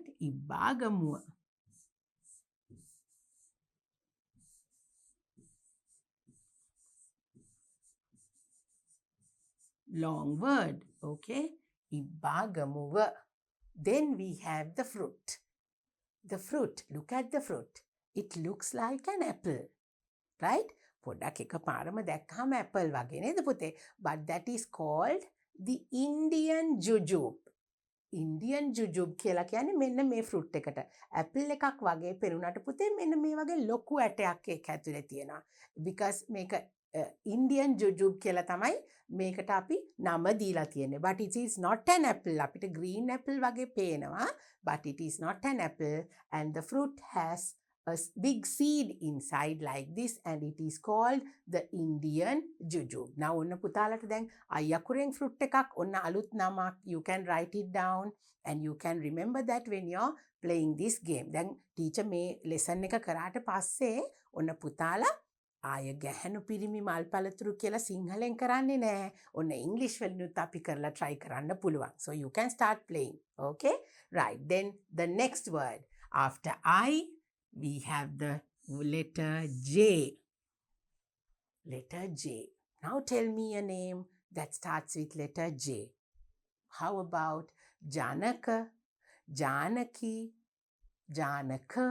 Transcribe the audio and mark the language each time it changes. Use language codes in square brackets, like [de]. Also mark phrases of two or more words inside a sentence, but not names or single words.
[en] Ibbagamua. Long word, okay? Ibagamuva. Then we have the fruit. The fruit, look at the fruit. It looks like an apple, right? [si] පොඩ්ඩක් එක පාරම දැක්කම apple වගේ නේද පුතේ? [en] But that is called the Indian jujube. Indian jujube [si] කියලා කියන්නේ මෙන්න මේ fruit එකට. apple එකක් වගේ පෙනුනට පුතේ මෙන්න මේ වගේ ලොකු ඇටයක් ඒක ඇතුලේ තියෙනවා. Because මේක [en] Indian jujube [si] කියලා තමයි මේකට අපි නම දීලා තියෙන්නේ. [en] But it is not an apple. [si] අපිට [en] green apple [si] වගේ පේනවා. [en] But it is not an apple. And the fruit has a big seed inside like this. And it is called the Indian jujube. Now, [si] ඔන්න පුතාලට දැන් අයකුරෙන් fruit එකක් ඔන්න අලුත් නමක්. [en] You can write it down. And you can remember that when you're playing this game. [si] දැන් teacher මේ lesson එක කරාට පස්සේ ඔන්න පුතාලා ආය ගැහැණු පිරිමි මල් පළතුරු කියලා සිංහලෙන් කරන්නේ නැහැ. ඔන්න ඉංග්‍රීසි වලිනුත් අපි කරලා try කරන්න පුළුවන්. [en] So you can start playing. Okay? Right. Then the next word. After I, we have the letter J. Letter J. Now tell me a name that starts with letter J. How about Janaka, Janaki, Janaka?